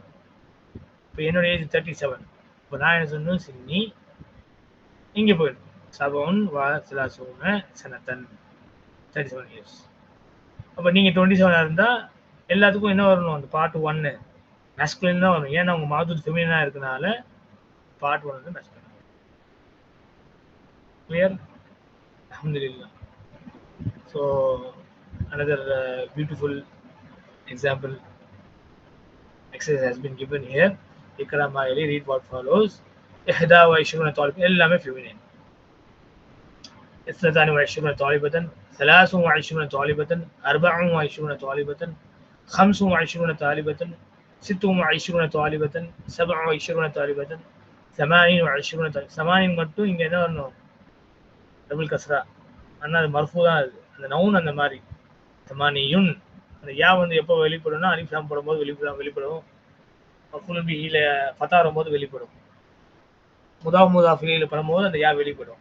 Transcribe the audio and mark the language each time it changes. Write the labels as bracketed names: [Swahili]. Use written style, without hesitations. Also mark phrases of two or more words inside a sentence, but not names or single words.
[Tamil] இப்போ என்னோட ஏஜ் 37. இப்போ நான் என்ன சொன்னேன், சின்னி இங்கே போயிடும் [Arabic] سبع وثلاثون سنة [Tamil] 37 years. அப்போ நீங்கள் 27 இருந்தால் எல்லாத்துக்கும் என்ன வரணும், அந்த பார்ட் 1 மேஸ்குலின் தான் வரும். ஏன்னா உங்கள் மௌதூத் ஃபெமினினாக இருக்கனால பார்ட் 1 வந்து மேஸ்குலின். கிளியர்? அல்ஹம்துலில்லாஹ். [English] ஸோ another beautiful example exercise has been given here. [Arabic] اقرأ ما يلي, [English] read what follows. [Tamil] 21 طالب, எல்லாமே feminine. [Arabic] 22 طالبة, 23 طالبة, 24 طالبة, 25 طالبة, 26 طالبة, 27 طالبة, 28 طالبة. [Tamil] 80 மட்டும் இங்க என்ன வரணும், டபுள் கஸ்ரா. ஆனா அது மர்ஃபூ தான், அது அந்த நவுன் அந்த மாதிரி. 80 அந்த யா வந்து எப்போ வெளிப்படும்னா அலிஃப் லாம் போடும்போது வெளிப்படும். மஃபூல் பிஹில ஃபதா வரும்போது வெளிப்படும். முதாஃப் முதாஃப் இலைஹி பண்ணும்போது அந்த யா வெளிப்படும்.